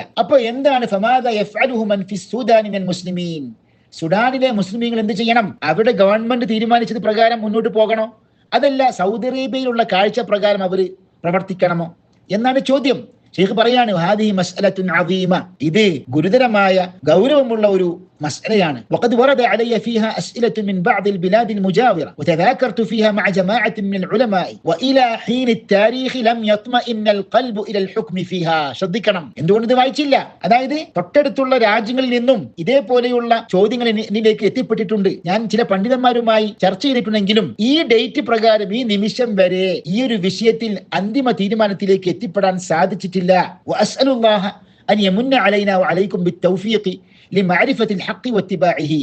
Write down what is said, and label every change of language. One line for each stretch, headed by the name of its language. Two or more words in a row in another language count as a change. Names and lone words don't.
Malayalam: അപ്പൊ എന്താണ്
Arabic: فماذا يفعله من في السودان من المسلمين?
Malayalam: സുഡാനിലെ മുസ്ലിമീങ്ങൾ എന്ത് ചെയ്യണം? അവിടെ ഗവൺമെന്റ് തീരുമാനിച്ചത് പ്രകാരം മുന്നോട്ട് പോകണോ, അതല്ല സൗദി അറേബ്യയിലുള്ള കാഴ്ച പ്രകാരം അവർ പ്രവർത്തിക്കണമോ എന്നാണ് ചോദ്യം. ഷെയ്ഖ് പറയാണ്,
Arabic: هذه مسألة عظيمة,
Malayalam: ഇത് ഗുരുതരമായ ഗൗരവമുള്ള ഒരു مسألة.
Arabic: وقد ورد علي فيها أسئلة من بعض البلاد المجاورة وتذاكرت فيها مع جماعة من العلماء وإلى حين التاريخ لم يطمئن القلب إلى الحكم فيها.
Malayalam: ശ്രദ്ധിക്കണം, എന്തുകൊണ്ട് ഇത് വായിച്ചില്ല? അതായത് തൊട്ടടുത്തുള്ള രാജ്യങ്ങളിൽ നിന്നും ഇതേപോലെയുള്ള ചോദ്യങ്ങൾ എന്നിലേക്ക് എത്തിപ്പെട്ടിട്ടുണ്ട്. ഞാൻ ചില പണ്ഡിതന്മാരുമായി ചർച്ച ചെയ്തിട്ടുണ്ടെങ്കിലും ഈ ഡേറ്റ് പ്രകാരം ഈ നിമിഷം വരെ ഈ ഒരു വിഷയത്തിൽ അന്തിമ തീരുമാനത്തിലേക്ക് എത്തിപ്പെടാൻ സാധിച്ചിട്ടില്ല.
Arabic: وأسأل الله أن يمن علينا وعليكم بالتوفيق لمعرفة الحق واتباعه.